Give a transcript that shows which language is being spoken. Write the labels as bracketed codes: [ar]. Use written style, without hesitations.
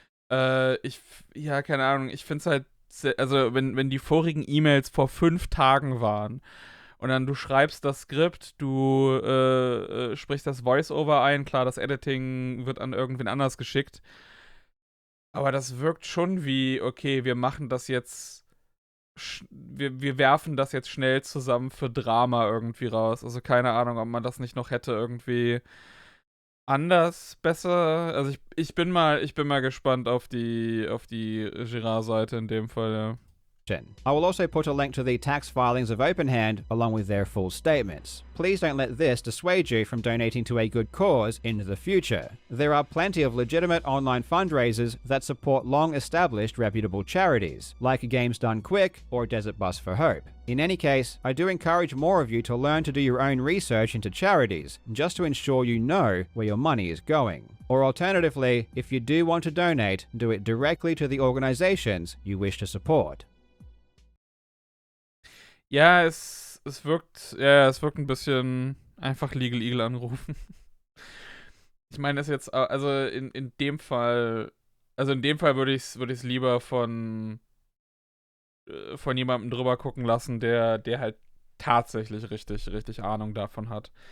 [de] Ja, keine Ahnung, ich finde es halt, also wenn die vorigen E-Mails vor 5 Tagen waren und dann du schreibst das Skript, du sprichst das Voice-Over ein, klar, das Editing wird an irgendwen anders geschickt, aber das wirkt schon wie, okay, wir machen das jetzt, wir werfen das jetzt schnell zusammen für Drama irgendwie raus, also keine Ahnung, ob man das nicht noch hätte irgendwie anders, besser. Also ich bin mal gespannt auf die Girard-Seite in dem Fall, ja. [en] I will also put a link to the tax filings of OpenHand along with their full statements. Please don't let this dissuade you from donating to a good cause in the future. There are plenty of legitimate online fundraisers that support long-established reputable charities, like Games Done Quick or Desert Bus for Hope. In any case, I do encourage more of you to learn to do your own research into charities, just to ensure you know where your money is going. Or alternatively, if you do want to donate, do it directly to the organizations you wish to support. [de] Ja, es wirkt ein bisschen einfach Legal Eagle anrufen. Ich meine, das jetzt, also in dem Fall würde ich's lieber von jemandem drüber gucken lassen, der halt tatsächlich richtig Ahnung davon hat.